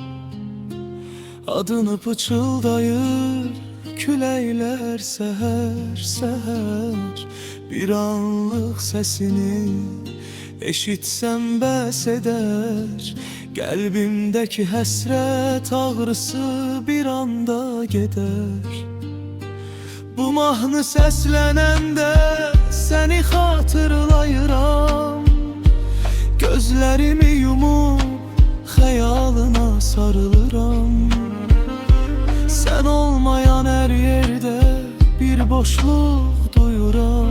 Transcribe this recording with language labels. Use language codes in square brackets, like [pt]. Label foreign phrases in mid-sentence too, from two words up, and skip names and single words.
[tr] Adını pıçıldayır küleyler seher seher. Bir anlık sesini eşitsem bəs eder. Kalbimdeki həsrət ağrısı bir anda gider. [az] Bu mahnı səslənəndə səni xatırlayıram. Gözlərimi yumub xəyalına sarılıram. Sən olmayan hər yerdə bir boşluq duyuram.